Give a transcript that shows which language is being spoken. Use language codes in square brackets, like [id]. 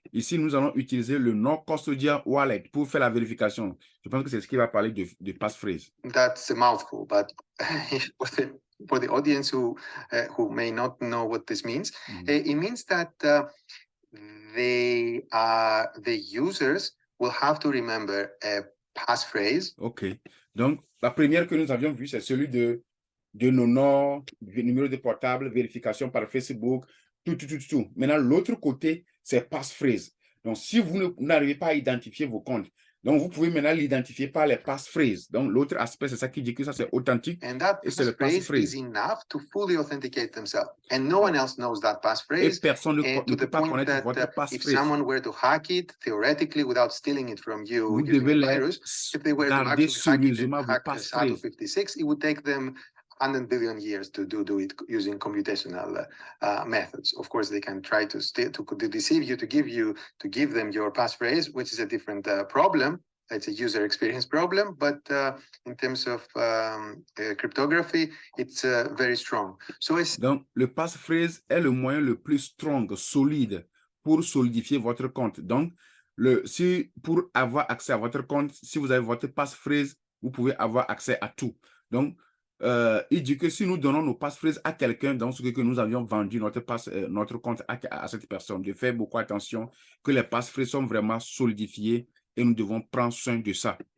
[fr] Ici, nous allons utiliser le non-custodial wallet pour faire la vérification. Je pense que c'est ce qui va parler de Passphrase. [en] That's a mouthful, but for the audience who may not know what this means, it means that the users will have to remember a passphrase. OK. [fr] Donc, la première que nous avions vue, c'est celui de nos noms, numéro de portable, vérification par Facebook, tout. Maintenant, l'autre côté, c'est passphrase. Donc, si vous n'arrivez pas à identifier vos comptes, donc vous pouvez maintenant l'identifier par les passphrases. Donc, l'autre aspect, c'est ça qui dit que ça, c'est authentique. [en] And that passphrase is enough to fully authenticate themselves. And no one else knows that passphrase. [fr] Et personne ne peut pas connaître votre passphrase. [en] If someone were to hack it, theoretically, without stealing it from you, [fr] vous devez [en] if they were to actually hack it and 56, it would take them 100 billion years to do it using computational methods. Of course, they can try to deceive you, to give them your passphrase, which is a different problem. It's a user experience problem, but in terms of cryptography, it's very strong. [fr] Donc, le passphrase est le moyen le plus strong, solide, pour solidifier votre compte. Donc, pour avoir accès à votre compte, si vous avez votre passphrase, vous pouvez avoir accès à tout. Donc, il dit que si nous donnons nos passphrases à quelqu'un, dans ce que nous avions vendu notre compte à cette personne, de faire beaucoup attention que les passphrases sont vraiment solidifiées et nous devons prendre soin de ça.